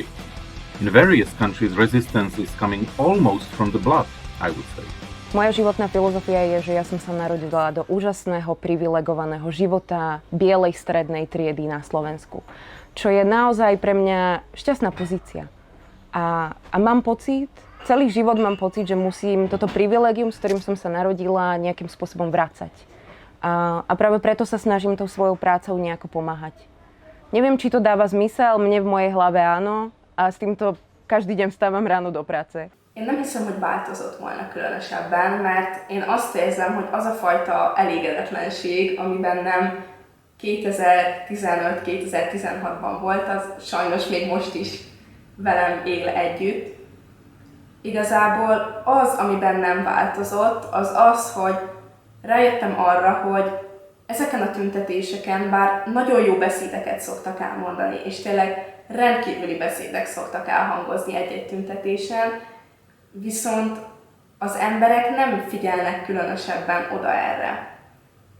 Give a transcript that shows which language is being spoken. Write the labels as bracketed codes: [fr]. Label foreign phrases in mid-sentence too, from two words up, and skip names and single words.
[en] In various countries, resistance is coming almost from the blood, I would say. [sk] Moja životná filozofia je, že ja som sa narodila do úžasného, privilegovaného života bielej strednej triedy na Slovensku. Čo je naozaj pre mňa šťastná pozícia. A mám pocit, celý život mám pocit, že musím toto privilegium, s ktorým som sa narodila, nejakým spôsobom vracať. A práve preto sa snažím tou svojou prácou nejako pomáhať. Neviem, či to dáva zmysel, mne v mojej hlave áno, a s týmto každý deň vstávam ráno do práce. [hu] Én nem hiszem, hogy változott volna különösebben, mert én azt érzem, hogy az a fajta elégedetlenség, ami bennem 2015-2016-ban volt, az sajnos még most is velem él együtt. Igazából az, ami bennem változott, az az, hogy rájöttem arra, hogy ezeken a tüntetéseken, bár nagyon jó beszédeket szoktak elmondani, és tényleg rendkívüli beszédek szoktak elhangozni egy-egy tüntetésen, viszont az emberek nem figyelnek különösebben oda erre.